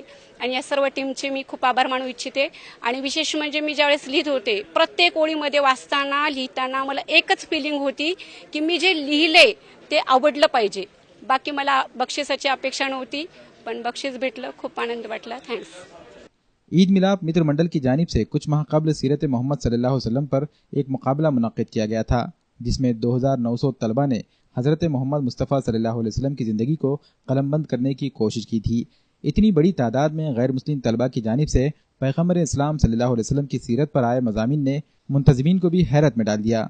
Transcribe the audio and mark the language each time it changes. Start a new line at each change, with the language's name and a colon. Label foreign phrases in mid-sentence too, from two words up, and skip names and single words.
Marathi: आणि या सर्व टीमचे मी खूप आभार मानू इच्छिते। आणि विशेष म्हणजे मी ज्यावेळेस लिहित होते प्रत्येक ओळीमध्ये वाचताना लिहिताना मला एकच फिलिंग होती की मी जे लिहिले ते आवडलं पाहिजे। बाकी मला बक्षिसाची अपेक्षा नव्हती पण बक्षीस भेटलं, खूप आनंद वाटला। थँक्स।
Urdu: عید میلاد متر منڈل کی جانب سے کچھ ماہ قبل سیرت محمد
Arabic: صلی اللہ علیہ وسلم
Urdu: پر ایک مقابلہ منعقد کیا گیا تھا جس میں 2900 طلبہ نے حضرت محمد مصطفیٰ
Arabic: صلی اللہ علیہ وسلم
Urdu: کی زندگی کو قلم بند کرنے کی کوشش کی تھی۔ اتنی بڑی تعداد میں غیر مسلم طلبہ کی جانب سے پیغمبر اسلام
Arabic: صلی اللہ علیہ وسلم
Urdu: کی سیرت پر آئے مضامین نے منتظمین کو بھی حیرت میں ڈال دیا۔